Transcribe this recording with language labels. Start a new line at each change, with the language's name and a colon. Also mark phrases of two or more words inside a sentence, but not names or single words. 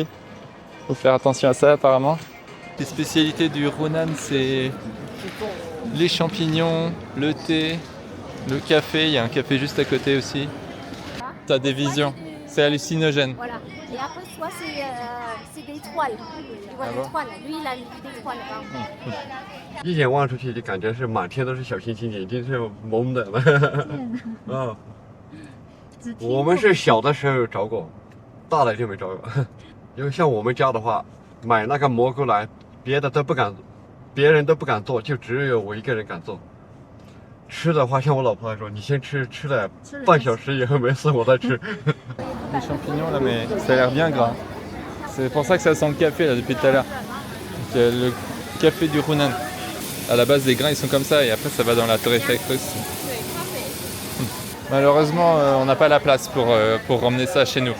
French: Faut faire attention à ça apparemment. Les spécialités du Yunnan, c'est les champignons, le thé, le café. Il y a un café juste à côté aussi. T'as des visions, c'est hallucinogène. Voilà. Et après, soit c'est des toiles. Tu vois des toiles. Lui, il a des toiles.
Chinese: 一眼望出去就感觉是满天都是小星星，眼睛是蒙的。啊，我们是小的时候找过，大的就没找过。因为像我们家的话，买那个蘑菇来，别人都不敢做，就只有我一个人敢做。吃的话，像我老婆来说，你先吃，吃了半小时以后没事，我再吃。
French: Les champignons là, mais ça a l'air bien gras. C'est pour ça que ça sent le café là depuis tout à l'heure. Le café du Yunnan. À la base, les grains ils sont comme ça et après ça va dans la torréfactrice. Malheureusement, on n'a pas la place pour ramener ça chez nous.